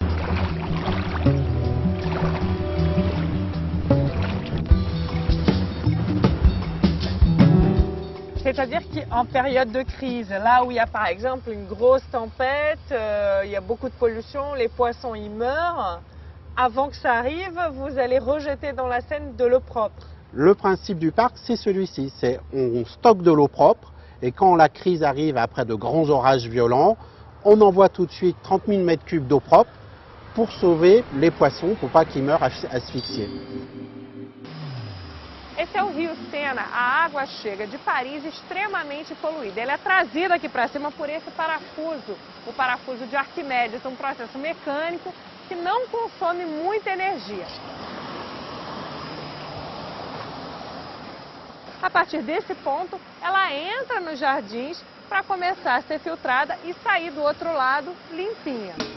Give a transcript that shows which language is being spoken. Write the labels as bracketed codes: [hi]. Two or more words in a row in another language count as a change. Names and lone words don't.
[fr] C'est-à-dire qu'en période de crise, là où il y a par exemple une grosse tempête, il y a beaucoup de pollution, les poissons y meurent, avant que ça arrive, vous allez rejeter dans la Seine de l'eau propre. Le principe du parc, c'est celui-ci, c'est on stocke de l'eau propre et quand la crise arrive après de grands orages violents, on envoie tout de suite 30 000 mètres cubes d'eau propre pour sauver les poissons, pour pas qu'ils meurent asphyxiés. [pt] Esse é o rio Sena. A água chega de Paris extremamente poluída. Ela é trazida aqui para cima por esse parafuso, o parafuso de Arquimedes, um processo mecânico que não consome muita energia. A partir desse ponto, ela entra nos jardins para começar a ser filtrada e sair do outro lado limpinha.